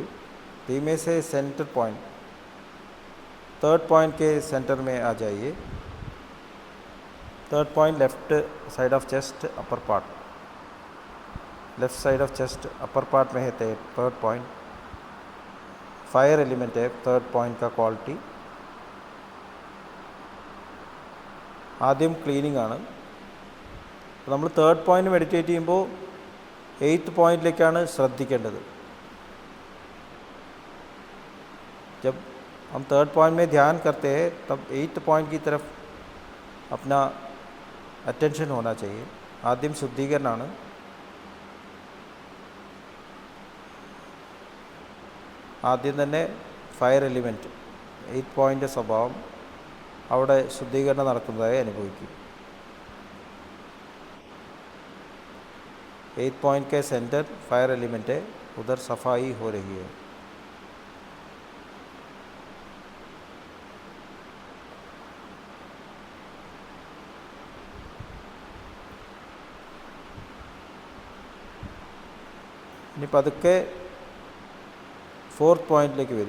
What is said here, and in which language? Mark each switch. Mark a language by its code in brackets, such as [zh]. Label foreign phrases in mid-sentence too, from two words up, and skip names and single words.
[hi] धीमे से [en] center point, third point [hi] के सेंटर में आ जाइए. [en] third point left side of chest upper part, left side of chest upper part [hi] में है [en] third point. fire element है third point का quality. [ml] ആദ്യം ക്ലീനിങ് ആണ്. നമ്മൾ [en] third point meditate [ml] ചെയ്യുമ്പോൾ 8th പോയിൻറ്റിലേക്കാണ് ശ്രദ്ധിക്കേണ്ടത്. [hi] जब हम [en] third point [hi] में ध्यान करते हैं तब 8th पॉइंट की तरफ अपना अटेंशन होना चाहिए. [ml] ആദ്യം ശുദ്ധീകരണമാണ്. ആദ്യം തന്നെ [en] fire element [ml] 8th പോയിൻ്റ് സ്വഭാവം അവിടെ ശുദ്ധീകരണം നടക്കുന്നതായി അനുഭവിക്കും. [hi] 8th पॉइंट के [en] center fire element [hi] है, उधर सफाई हो रही है. [ml] ഇനി പതുക്കെ 4th പോയിൻറ്റിലേക്ക് വരൂ.